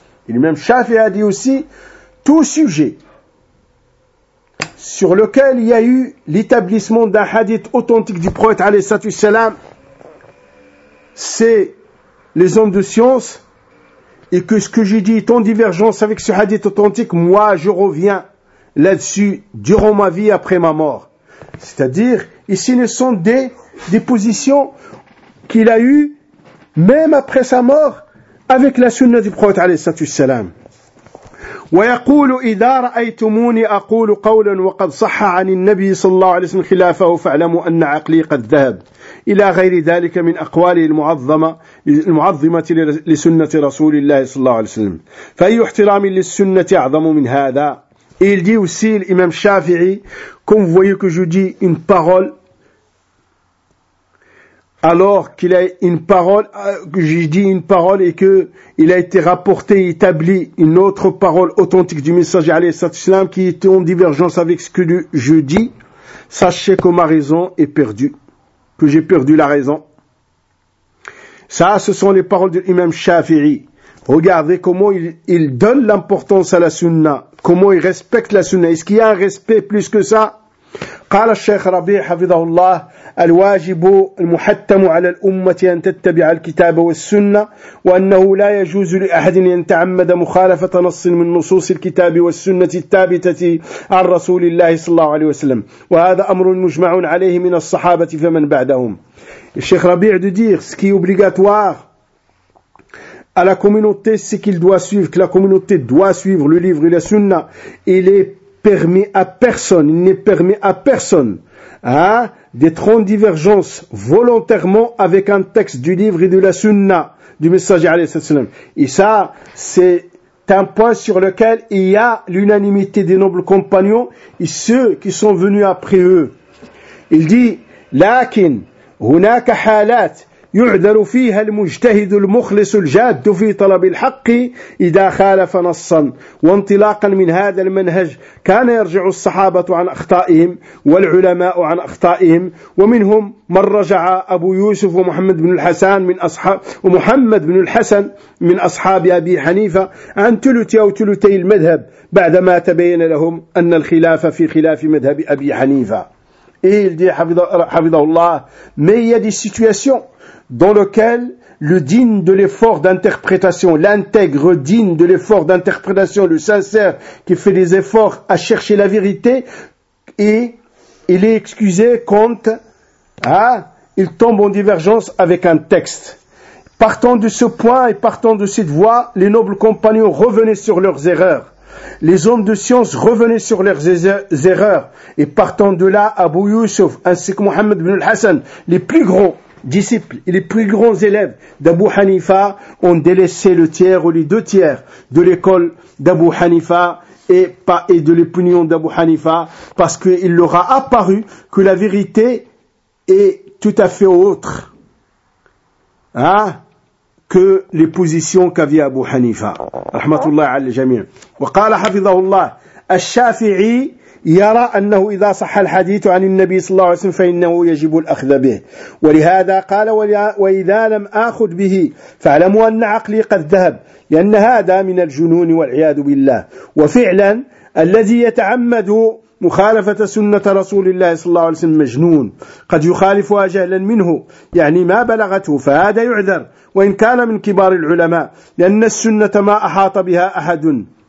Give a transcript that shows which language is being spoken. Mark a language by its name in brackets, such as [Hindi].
[French] الإمام الشافعي a dit aussi, tout sujet sur lequel il y a eu l'établissement d'un hadith authentique du prophète [Arabic] عليه الصلاة والسلام, [French] c'est les hommes de science, et que ce que j'ai dit est en divergence avec ce hadith authentique, moi je reviens là-dessus durant ma vie après ma mort. C'est-à-dire, ici ne sont des positions qu'il a eu, même après sa mort, avec la sunna du prophète, [Arabic] alayhi salatu wassalam. وَيَقُولُ إِذَا رَأَيْتُمُونِ أَقُولُ قَوْلًا وَقَدْ صَحَّ عَنِ النَّبِيِّ صَلَّى اللَّهُ عَلَيْهِ وَسَلَّمَ خِلَافَهُ فَاعْلَمُوا أَنَّ عَقْلِي قَدْ ذَهَبَ إِلَى غَيْرِ ذَلِكَ مِنْ أَقْوَالِهِ الْمُعَظَّمَةِ لِسُنَّةِ رَسُولِ اللَّهِ صَلَّى اللَّهُ عَلَيْهِ وَسَلَّمَ فَأَيُّ احْتِرَامٍ لِلسُّنَّةِ أَعْظَمُ مِنْ هَذَا. [French] Et il dit aussi, l'imam Shafi'i, Comme vous voyez que je dis une parole, alors qu'il a une parole, que j'ai dit une parole et que il a été rapporté, établi une autre parole authentique du messager, [Arabic] alayhi salatu wassalam, [French] qui était en divergence avec ce que je dis, sachez que ma raison est perdue, que j'ai perdu la raison. Ça, ce sont les paroles de l'imam Shafi'i. Regardez comment il donne l'importance à la sunna. Comment il respecte la sunna. Est-ce qu'il y a un respect plus que ça? [Arabic] قال الشيخ ربيع حفظه الله الواجب المحتم على الأمة أن تتبع الكتاب والسنة وأنه لا يجوز لأحد أن يتعمد مخالفة نص من نصوص الكتاب والسنة الثابتة عن رسول الله صلى الله عليه وسلم وهذا أمر مجمع عليه من الصحابة فمن بعدهم. [French] الشيخ ربيع de dire ce qui est obligatoire à la communauté, c'est qu'il doit suivre, que la communauté doit suivre le livre et la sunna. Il est permis à personne, il n'est permis à personne, hein, d'être en divergence volontairement avec un texte du livre et de la sunna du messager [Arabic] alayhi salatu wassalam. [French] Et ça, c'est un point sur lequel il y a l'unanimité des nobles compagnons et ceux qui sont venus après eux. Il dit, [Arabic] لكن هناك حالات يعذر فيها المجتهد المخلص الجاد في طلب الحق إذا خالف نصا وانطلاقا من هذا المنهج كان يرجع الصحابة عن أخطائهم والعلماء عن أخطائهم ومنهم من رجع أبو يوسف ومحمد بن الحسن من أصحاب ومحمد بن الحسن من أصحاب أبي حنيفة عن ثلث أو ثلثي المذهب بعدما تبين لهم أن الخلاف في خلاف مذهب أبي حنيفة. [French] Et il dit, [Arabic] حفظه الله, [French] mais il y a des situations dans lequel le digne de l'effort d'interprétation, l'intègre digne de l'effort d'interprétation, le sincère qui fait des efforts à chercher la vérité, et il est excusé quand il tombe en divergence avec un texte. Partant de ce point et partant de cette voie, les nobles compagnons revenaient sur leurs erreurs. Les hommes de science revenaient sur leurs erreurs. Et partant de là, Abu Yusuf ainsi que Mohammed ibn al-Hassan, les plus gros disciples et les plus grands élèves d'Abu Hanifa ont délaissé le tiers ou les deux tiers de l'école d'Abu Hanifa et de l'opinion d'Abu Hanifa parce qu'il leur a apparu que la vérité est tout à fait autre que les positions qu'avait Abu Hanifa. Rahmatullah al-Jamir. [Arabic] Wa qala hafidhahullah al-Shafi'i يرى أنه إذا صح الحديث عن النبي صلى الله عليه وسلم فإنه يجب الأخذ به ولهذا قال وإذا لم آخذ به فاعلموا أن عقلي قد ذهب لأن هذا من الجنون والعياذ بالله وفعلا الذي يتعمد مخالفة سنة رسول الله صلى الله عليه وسلم مجنون قد يخالفها جهلا منه يعني ما بلغته فهذا يعذر وإن كان من كبار العلماء لأن السنة ما أحاط بها أحد